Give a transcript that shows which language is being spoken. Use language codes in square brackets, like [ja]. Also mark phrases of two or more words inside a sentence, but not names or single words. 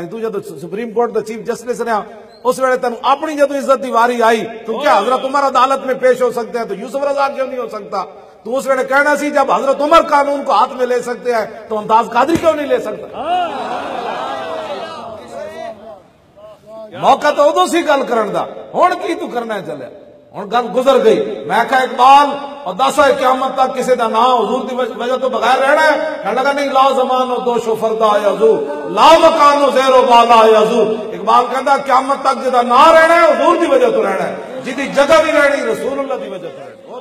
[pa] تو جب سپریم کورٹ دا چیف جسٹس رہا اس ویلے تینوں اپنی جدو عزت دی واری آئی [ur] تو کیا حضرت عمر عدالت میں پیش ہو سکتے ہیں تو یوسف رضا کیوں نہیں ہو سکتا؟ [pa] تو اس ویلے کہنا سی [ur] جب حضرت عمر قانون کو ہاتھ میں لے سکتے ہیں تو ممتاز قادری کیوں نہیں لے سکتا؟ [pa] موقع تو ادو سی گل کرن دا، ہن کی تو کرنا چلے؟ ہن گل گزر گئی۔ میں کہا اقبال اور دسا قیامت تک کسی دا نام حضور دی وجہ تو بغیر رہنا ہے؟ [ur] کہنے لگا نہیں، [fa] لا زمان و دوش و فردا یزور، لا مکان و زیر و بالا یزور۔ [pa] اقبال کہندا قیامت تک جدا نہ رہنا ہے حضور دی وجہ تو رہنا ہے، جدی جگہ بھی رہنی رسول اللہ دی وجہ تو رہنا ہے۔